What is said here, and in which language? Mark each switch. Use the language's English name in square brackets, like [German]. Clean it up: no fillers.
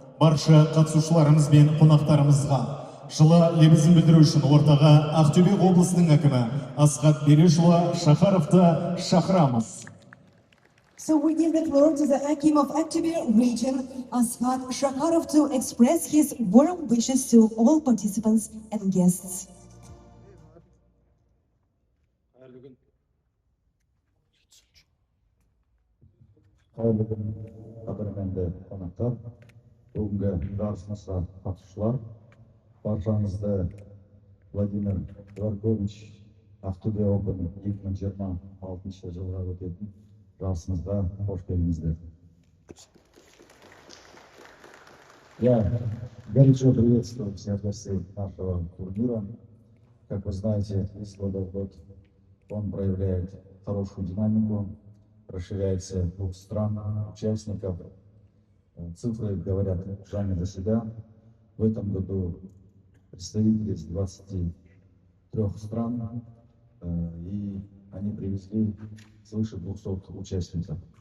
[Kazakh] барша қатысушыларымыз бен қонақтарымызға жылы лебізін білдіру үшін ортаға Ақтөбе облысының әкімі Асхат Берешұлы Шахаровты шақырамыз. [English] So we give the floor to the Akim of Aqtobe region, Asfat Shakharov, to express his warm wishes to all participants and guests. [Kazakh] Қадірменді қонақтар, бүгінгі жарысымызға қатысушылар, баршаңызды Владимир Дворкович Ақтөбе Open 2026 жылға өтетін жарысымызға қош келдіңіздер. [Russian] Я горячо приветствую всех гостей нашего турнира. Как вы знаете, из года в год он проявляет хорошую динамику, расширяется круг стран, участников. Цифры говорят сами за себя. В этом году представители из 23 стран, и они привезли свыше 200 участников.